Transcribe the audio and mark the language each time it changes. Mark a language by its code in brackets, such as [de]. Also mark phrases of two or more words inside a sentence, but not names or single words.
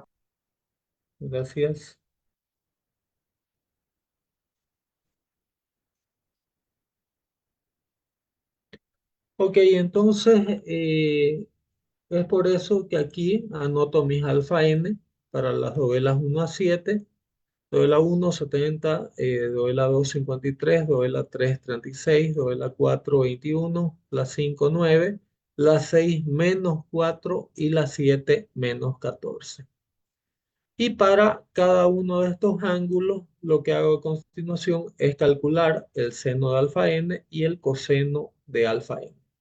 [es] Gracias. Ok, entonces es por eso que aquí anoto mis alfa n para las dovelas 1 a 7, dovela 1 70, dovela 2 53, dovela 3 36, dovela 4 21, la 5 9, la 6 menos 4 y la 7 menos 14. Y para cada uno de estos ángulos, lo que hago a continuación es calcular el seno de alfa n y el coseno de alfa n.